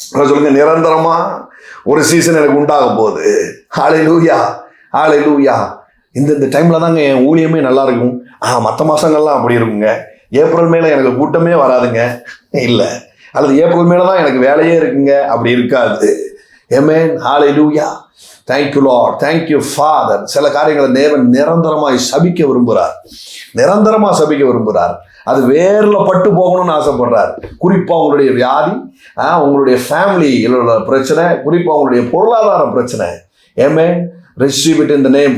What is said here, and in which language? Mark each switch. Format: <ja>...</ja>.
<ta>சொல்லுங்க, நிரந்தரமா ஒரு சீசன் எனக்கு உண்டாக போகுது. ஹல்லேலூயா, ஹல்லேலூயா. இந்த டைம்ல தாங்க என் ஊழியமே நல்லா இருக்கும். மற்ற மாசங்கள்லாம் அப்படி இருக்குங்க. ஏப்ரல் மேல எனக்கு கூட்டமே வராதுங்க, இல்லை. அல்லது ஏப்ரல் மேல தான் எனக்கு வேலையே இருக்குங்க, அப்படி இருக்காது. ஆமென், ஹல்லேலூயா.</ta> <en>Thank you Lord, thank you Father.</en> <ta>சில காரியங்களை தேவன் நிரந்தரமாய் சபிக்க விரும்புகிறார், நிரந்தரமா சபிக்க விரும்புகிறார். அது வேர்ல பட்டு போகணும்னு ஆசைப்படுறார். குறிப்பா உங்களுடைய வியாதி, உங்களுடைய ஃபேமிலியில பிரச்சனை, குறிப்பா உங்களுடைய பொருளாதார பிரச்சனை. ஆமென்.</ta> <en>receive it in the name.</en>